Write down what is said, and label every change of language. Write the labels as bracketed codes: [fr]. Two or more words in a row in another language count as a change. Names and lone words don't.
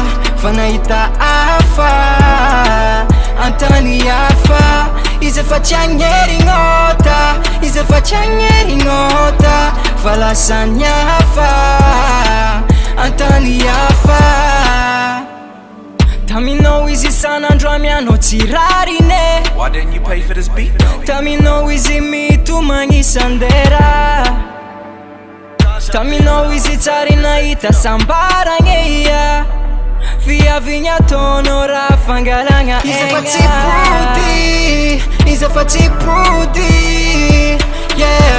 [mg] Fa nahita hafa antany hafa. Izy efa tsy hagnerignota, izy efa tsy hagnerignota. Fa lasany hafa antany hafa. Taminao izy isan'andro amianao tsy rarine. [en] Why didn't you pay for this beat though? [mg] Taminao izy mitomagny isandera. Taminao izy tsary nahita sambaragny ia. Fiavigny ataonao raha fangalagna egna. Izy efa tsy pody, izy efa tsy pody, yeah.